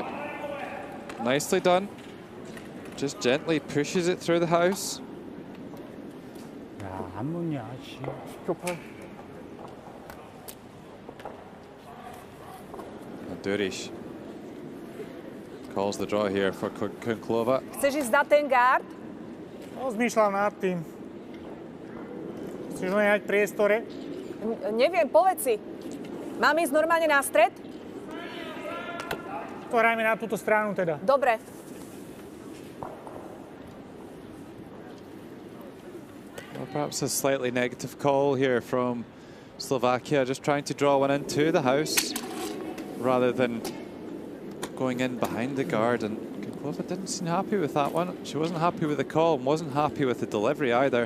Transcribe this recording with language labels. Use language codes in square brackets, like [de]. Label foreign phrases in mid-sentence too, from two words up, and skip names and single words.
[en] Nicely done. Just gently pushes it through the house. Duriš calls the draw here for Kunklova. [sk] Chceš ísť na ten guard? No, zmýšľam nad tým. Chceš nehať priestore? Neviem, povedz si. Mám ísť normálne na stred? To hrajme na túto stranu teda. Dobre. [en] Well, perhaps a slightly negative call here from Slovakia, just trying to draw one into the house rather than going in behind the guard. And Kunklova didn't seem happy with that one. She wasn't happy with the call and wasn't happy with the delivery either.